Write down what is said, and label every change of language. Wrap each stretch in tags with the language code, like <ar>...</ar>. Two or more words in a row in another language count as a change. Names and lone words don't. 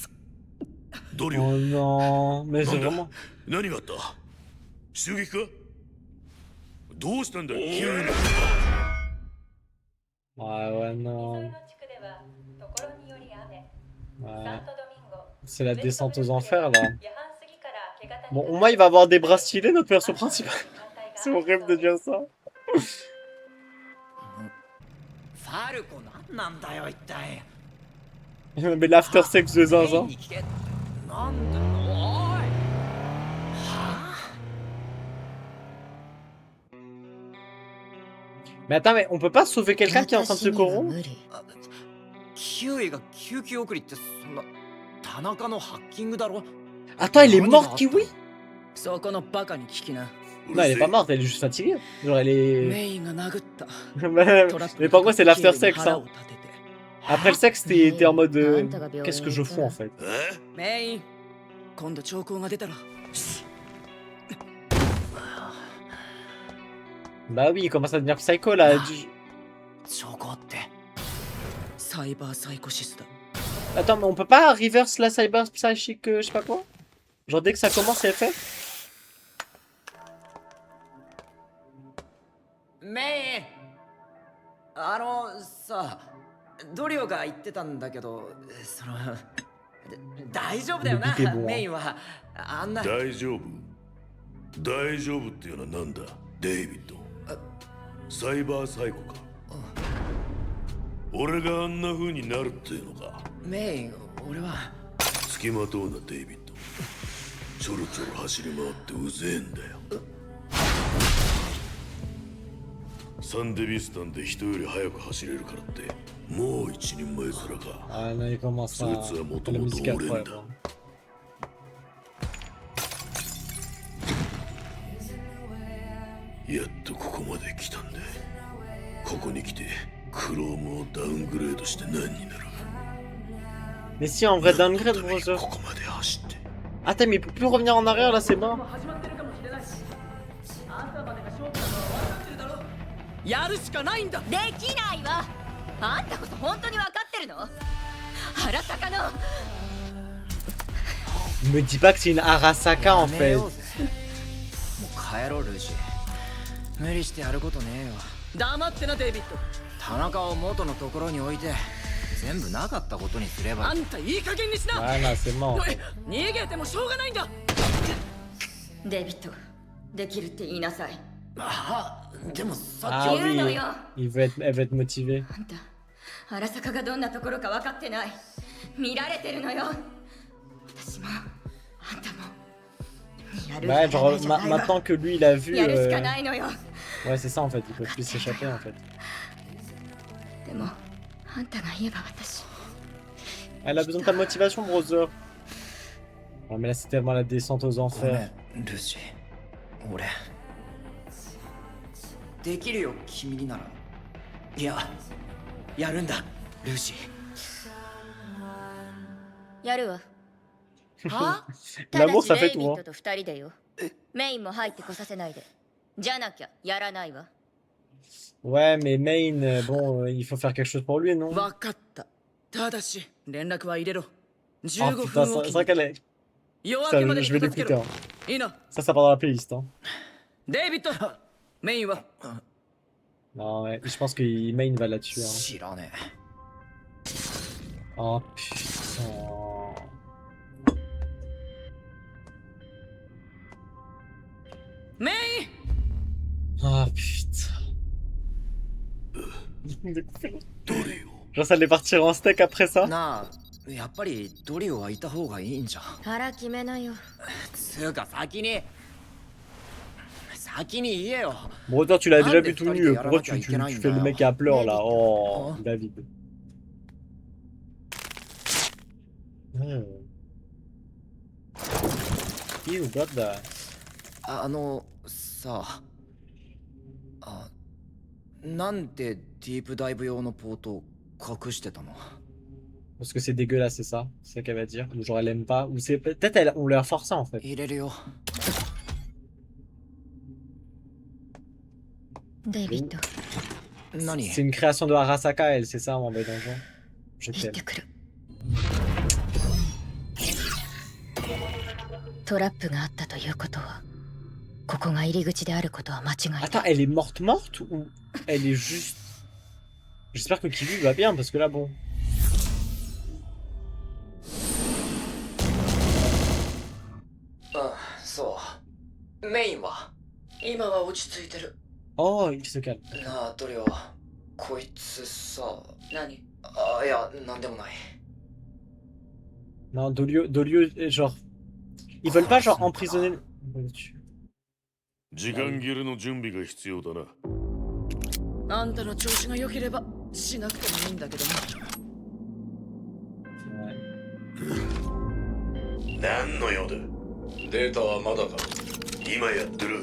<fr>Oh non, mais c'est vraiment...</fr> <ja>どうしたんだ急に。</ja> <fr>Ouais, ouais, non. Ouais. C'est la descente aux enfers, là. Bon, au moins, il va avoir des bras stylés, notre perso principal. C'est horrible de dire ça.</fr> <ja>ファルコなんなんだよ一体。</ja> <fr>Mais l'</fr> <en>after sex</en> <fr>de</fr> <ja>メイン</ja> <fr>zinzin.</fr> <ja>に聞け。なんだよおい。はあ。</ja> <fr>Mais attends, mais on peut pas sauver quelqu'un qui est en train de se corrompre?</fr> <ja>キウイが救急送りってそんな田中のハッキングだろ。</ja> <fr>Attends, elle est morte, Kiwi?</fr> <ja>そこのバカに聞きな。</ja> <fr>Non, elle est pas morte, elle est juste fatiguée. Genre, elle est...</fr> <ja>メインが殴った。</ja> <fr>Mais par contre, c'est l'</fr> <en>after sex,</en> <fr>hein. Après le sexe, t'es en mode... Qu'est-ce que je fous, en fait?</fr> <ja>メイン、今度兆候が出たら。</ja> <fr>Bah oui, il commence à devenir psycho, là.</fr> <ja>証拠って。サイバーサイコシスだ。</ja> <fr>Attends, mais on peut pas reverse la cyber psychique, je sais pas quoi? Genre, dès que ça commence, c'est fait?</fr> <ja>メイン。さ、ドリオが言ってたんだけど、その大丈夫だよな。メインはあんな。大丈夫大丈夫っていうのはなんだデイビッド。サイバーサイコか。俺があんな風になるっていうのか。メイン、俺は付きまとうなデイビッド。ちょろちょろ走り回ってうぜえんだよ。サンデビスタンで人より速く走れるからってもう一人前面か。</ja> <fr>Ah non, il commence à... La musique incroyable.</fr> <ja>やっとここまで来たんだ。ここに来てクロームをダウングレードして何になる。</ja> <fr>Mais si, en vrai,</fr> <en>downgrade, brother.</en> <ja>ここまで走って。</ja> <fr>Attends, mais il peut plus revenir en arrière, là, c'est mort.</fr> <ja>やるしかないんだ。できないわ。あんたこそ本当に分かってるの？原坂の。</ja> <fr>Me dis pas que c'est une Arasaka, en fait.</fr> <ja>もう帰ろうルーシー。無理してやることねえよ。黙ってなデイビッド。田中を元のところに置いて全部なかったことにすれば。あんたいい加減にしな。</ja> <fr>Ah non, c'est mort.</fr> <ja>逃げてもしょうがないんだ。デイビッド、できるって言いなさい。あ、でもさっ</ja> <fr>Ah</fr> <ja>き。</ja> <fr>oui,</fr> <ja>言うのよ。</ja> <fr>elle va être motivée.</fr> <ja>あんた、原坂がどんなところか分かってない。見られてるのよ。私も、あんたも。やる</ja> <fr>Ouais,</fr> <ja>しかない</ja> <fr>genre,</fr> <ja>じゃないわ。</ja> <fr>maintenant que lui, il a vu...</fr> <ja>やるしかないのよ。</ja> <fr>Ouais, c'est ça, en fait. Il peut plus s'échapper, en fait.</fr> <ja>でも、あんたが言えば私。</ja> <fr>Elle a besoin de ta motivation, brother. Oh, mais là, c'est tellement la descente aux</fr> <ja>ごめ</ja> <fr>enfers.</fr> <ja>んルーシー。俺できるよ君になら。いや、やるんだルーシやるわ。ー。は？</ja> <fr>L'amour, ça</fr> <ja>ただ</ja> <fr>fait</fr> <ja>しレイ</ja> <fr>tout,</fr> <ja>ビッ</ja> <fr>hein.</fr> <ja>トと二人でよ。メインも入ってこさせないで。じゃなきゃやらないわ。</ja> <fr>Ouais, mais Main, bon, il faut faire quelque chose pour lui, non?</fr> <ja>わかった。ただし連絡は入れろ。</ja> <fr>Oh</fr> <ja>15</ja> <fr>putain,</fr> <ja>分お</ja> <fr>c'est</fr> <ja>き</ja> <fr>vrai</fr> <ja>に。</ja> <fr>qu'elle est...</fr> <ja>夜明けま</ja> <fr>Putain,</fr> <ja>で</ja> <fr>je vais</fr> <ja>片付け</ja> <fr>l'écouter,</fr> <ja>ろ</ja> <fr>hein.</fr> <ja>いいな。</ja> <fr>Ça part dans la playlist, hein.</fr> <ja>デイビッド、メインは</ja> <fr>Non, ouais, je pense que Main va la tuer, hein.</fr> <ja>知らね</ja> <fr>Oh putain.</fr> <ja>メイン。</ja> <fr>Oh putain.</fr> <ja>ドリ</ja> <fr>Genre, ça allait partir en steak après</fr> <ja>え。</ja> <fr>ça?</fr> <ja>なあ、やっぱりドリオはいた方がいいんじゃん。腹決めなよ。つうか先に言えよ。</ja> <fr>Bon, toi, tu l'as déjà Ah, vu mais tout toi, nu. t'es Pourquoi Yarama tu qui a fais le été mec à pleurs là? Oh, Oh.</fr> <en>David. You got that.</en> <ja>さなんでディープダイブ用のポートを隠してたの？</ja> <fr>Parce que c'est dégueulasse, c'est ça? C'est ça qu'elle va dire? Ou genre elle aime pas? Ou c'est peut-être elle... on leur force ça en fait.</fr> <ja>入れるよ。デイビッド、何？</ja> <fr>C'est une création de Arasaka, elle, c'est ça, en mode donjon. Je</fr> <ja>行っ</ja> <fr>t'aime.</fr> <ja>てくる。トラップがあったということは、 ここが入り口であることは間違いない。</ja> <fr>Attends, elle est morte ou elle est juste... J'espère que Kiwi va bien parce que là bon...</fr> <ja>あ、そう。メインは今は落ち着いてる。</ja> <fr>Oh, il se calme.</fr> <ja>なあ、ドリオ、こいつさ。何？あ、いや、なんでもない。</ja> <fr>Non, Dolio, genre... Ils veulent pas genre emprisonner...</fr> <ja>時間切れの準備が必要だな。あんたの調子が良ければしなくてもいいんだけどな。何の用だ。データはまだか。今やってる。</ja>